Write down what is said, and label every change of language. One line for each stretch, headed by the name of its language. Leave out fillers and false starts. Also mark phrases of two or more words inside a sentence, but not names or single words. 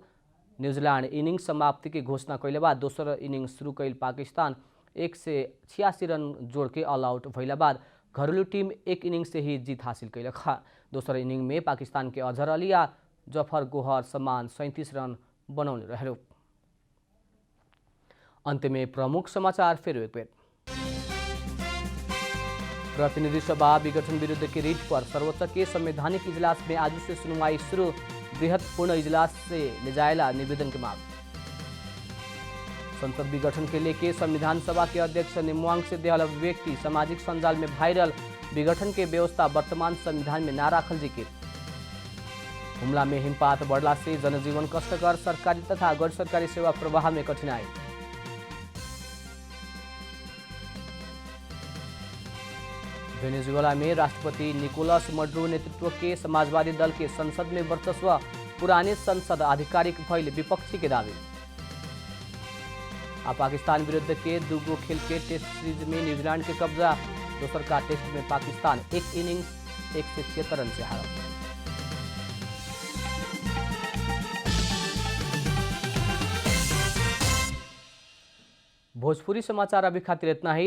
Bhojpuri: न्यूजीलैंड इनिंग समाप्ति की घोषणा कैले बाद दोसर इनिंग शुरू कैल पाकिस्तान 186 रन जोड़ के ऑल आउट भैला बाद घरेलू टीम एक इनिंग से ही जीत हासिल कैलक। दोसर इनिंग में पाकिस्तान के अजहर अली आ जफर गोहर समान 37 रन बनौले रहे। अंत में प्रमुख समाचार फिर एक बेर। प्रतिनिधि सभा विघटन विरुद्ध की रीट पर सर्वोच्च के संवैधानिक इजलास में आज से सुनवाई शुरू। बृहत पूर्ण इजलास से ले जाएला निवेदन की मांग। संसद विघटन के लेके संविधान सभा के अध्यक्ष निम्वांग से देहल अभिव्यक्ति सामाजिक संजाल में वायरल। विघटन के व्यवस्था वर्तमान संविधान में ना राखल जिक्र। हुमला में हिमपात बढ़ला से जनजीवन कष्टकर, सरकारी तथा गैर सरकारी सेवा प्रवाह में कठिनाई। वेनेजुएला में राष्ट्रपति निकोलस मडुरो नेतृत्व के समाजवादी दल के संसद में वर्चस्व। पुराने संसद आधिकारिक भइल विपक्षी के दावी। पाकिस्तान विरुद्ध के दूगो खेल के टेस्ट सीरीज में न्यूजीलैंड के कब्जा। दोसर का टेस्ट में पाकिस्तान एक इनिंग्स 176 रन से हारा। भोजपुरी समाचार अभी खातिर इतना ही।